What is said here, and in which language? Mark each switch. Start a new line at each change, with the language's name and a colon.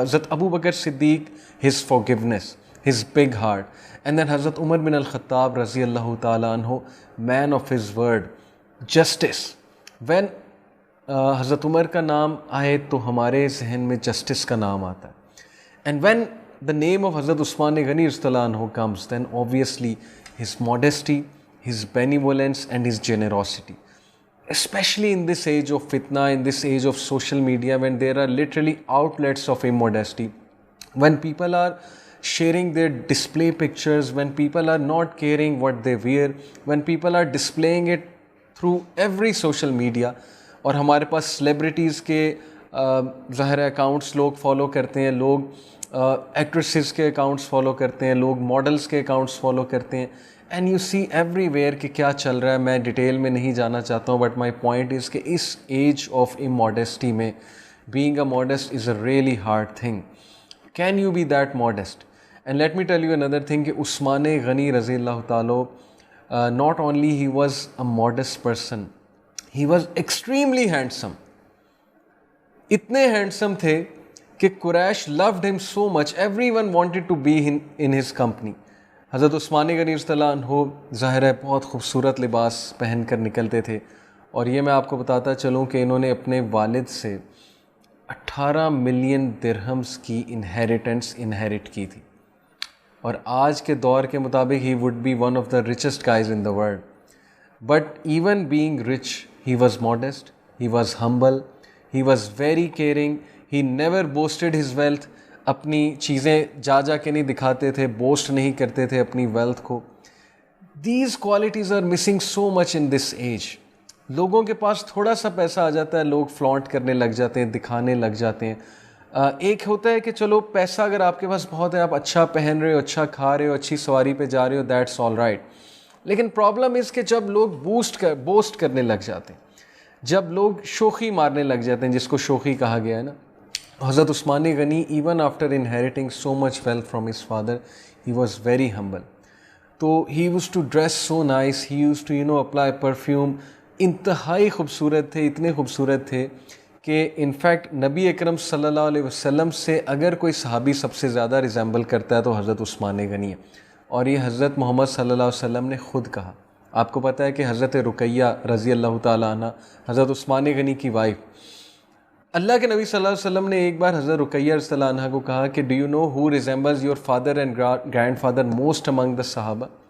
English: Hazrat Abu Bakr Siddiq, his forgiveness, his big heart. And then Hazrat Umar bin Al Khattab رضی اللہ تعالیٰ عنہ، man of his word, justice.
Urdu: When حضرت عمر کا نام آئے تو ہمارے ذہن میں جسٹس کا نام آتا ہے.
English: And when the name of Hazrat Usman Ghani radhiyallahu anhu comes, then obviously his modesty, his benevolence and his generosity. Especially in this age of fitna, in this age of social media, when there are literally outlets of immodesty, when people are sharing their display pictures, when people are not caring what they wear, when people are displaying it through every social media,
Urdu: اور ہمارے پاس celebrities کے ظاہر accounts لوگ follow کرتے ہیں، لوگ actresses کے accounts follow کرتے ہیں، لوگ ماڈلز کے اکاؤنٹس فالو کرتے ہیں.
English: and you see everywhere
Urdu: کہ کیا چل رہا ہے. میں ڈیٹیل میں نہیں جانا چاہتا ہوں،
English: But my point is کہ اس age of immodesty میں being a modest is a really hard thing. Can you be that modest? And let me tell you another thing کہ Usman Ghani رضی اللہ تعالیٰ not only he was a modest person, he was extremely handsome.
Urdu: اتنے handsome تھے کہ
English: Quraysh loved him so much, everyone wanted to be in his company.
Urdu: حضرت عثمان غنی رضی اللہ عنہ ظاہر ہے بہت خوبصورت لباس پہن کر نکلتے تھے. اور یہ میں آپ کو بتاتا چلوں کہ انہوں نے اپنے والد سے 18 ملین درہمز کی انہیریٹ کی تھی. اور آج کے دور کے مطابق
English: he would be one of the richest guys in the world. But even being rich, he was modest, he was humble, he was very caring. He never boasted his wealth.
Urdu: اپنی چیزیں جا کے نہیں دکھاتے تھے، بوسٹ نہیں کرتے تھے اپنی ویلتھ کو.
English: These qualities are missing so much in this age.
Urdu: لوگوں کے پاس تھوڑا سا پیسہ آ جاتا ہے، لوگ فلانٹ کرنے لگ جاتے ہیں، دکھانے لگ جاتے ہیں. ایک ہوتا ہے کہ چلو پیسہ اگر آپ کے پاس بہت ہے، آپ اچھا پہن رہے ہو، اچھا کھا رہے ہو، اچھی سواری پہ جا رہے ہو،
English: That's all right.
Urdu: لیکن پرابلم اس کہ جب لوگ بوسٹ کرنے لگ جاتے ہیں، جب لوگ شوخی مارنے لگ جاتے ہیں، جس کو شوخی کہا گیا ہے نا.
English: Hazrat Usman Ghani even after inheriting so much wealth from his father, he was very humble. تو he used to dress so nice, he used to apply perfume.
Urdu: انتہائی خوبصورت تھے، اتنے خوبصورت تھے کہ انفیکٹ نبی اکرم صلی اللہ علیہ وسلم سے اگر کوئی صحابی سب سے زیادہ ریزیمبل کرتا ہے تو حضرت عثمان غنی ہے. اور یہ حضرت محمد صلی اللہ علیہ وسلم نے خود کہا. آپ کو پتہ ہے کہ حضرت رقیہ رضی اللہ تعالیٰ عنہ حضرت عثمان غنی کی وائف، اللہ کے نبی صلی اللہ علیہ وسلم نے ایک بار حضرت رقیہ رضی اللہ عنہ کو کہا کہ
English: Do you know who resembles your father and grandfather most among the صحابہ؟